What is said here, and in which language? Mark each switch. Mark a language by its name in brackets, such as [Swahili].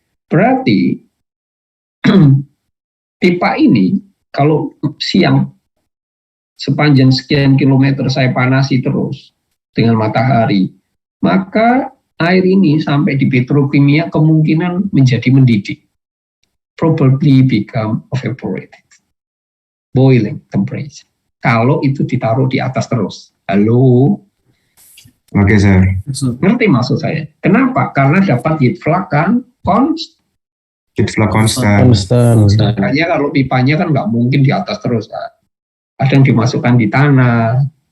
[Indonesian] Berarti pipa ini kalau siang sepanjang sekian kilometer saya panasi terus dengan matahari, maka air ini sampai di petrokimia kemungkinan menjadi mendidih. [English] Probably become evaporated. Boiling temperature. [Indonesian] Kalau itu ditaruh di atas terus. Halo? [English] Oke, sir. [Indonesian] Ngerti maksud saya? Kenapa? Karena dapat heat flux kan [English] Heat flow constant. [Indonesian] Konstan. Makanya kalau pipanya kan nggak mungkin di atas terus kan. Kadang dimasukkan di tanah.